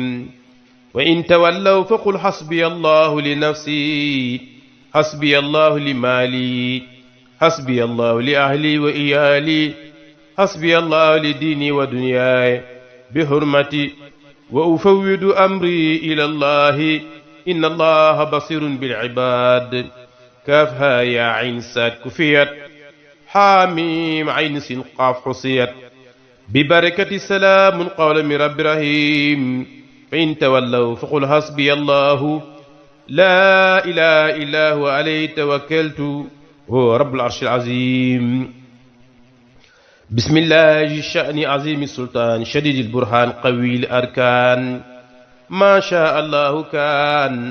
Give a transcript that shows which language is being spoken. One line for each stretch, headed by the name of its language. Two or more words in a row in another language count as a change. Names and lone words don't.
Arabic: وإن تولوا فقل حسبي الله لنفسي حسبي الله لمالي حسبي الله لأهلي وعيالي حسبي الله لديني ودنياي بحرمة وأفوض أمري إلى الله إن الله بصير بالعباد. كاف ها يا عين صاد كفيت حاميم عين سين قاف حميت, ببركة سلام قولا من رب رحيم فإن تولوا فقل حسبي الله لا إله إلا هو عليه توكلت هو رب العرش العظيم. بسم الله الشأن عظيم السلطان شديد البرهان قوي الأركان ما شاء الله كان.